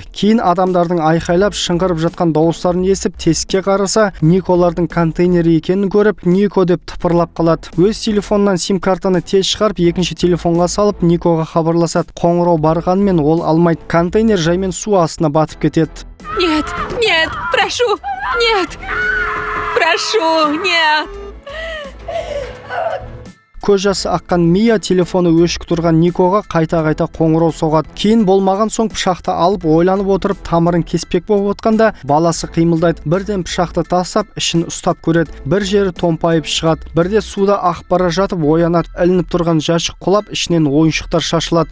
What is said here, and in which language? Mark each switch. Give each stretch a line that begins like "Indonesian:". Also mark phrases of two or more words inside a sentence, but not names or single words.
Kazakh: Кейін адамдардың айқайлап, шыңғырып жатқан дауыстарын естіп, тесікке қараса, Николардың контейнері екенін көріп, Нико деп тыпырлап қалады. Өз телефоннан сим-картаны тез шығарып, екінші телефонға салып, Никоға хабарласады. Қоңырау барғанмен ол алмайды. Контейнер жаймен су астына батып кетеді.
Russian: Нет, нет, прошу, нет, прошу, нет.
Kazakh: көз жасы аққан Мия телефоны өшік тұрған Никоға қайта-қайта қоңырау соғады. Кейін болмаған соң пышақты алып ойланып отырып тамырын кеспек болып отқанда баласы қимылдайды. Бірден пышақты тастап ішін ұстап көреді. Бір жері томпайып шығады. Бірде суда ағып бара жатып оянады. Ілініп тұрған жәшік құлап ішінен ойыншықтар шашылады.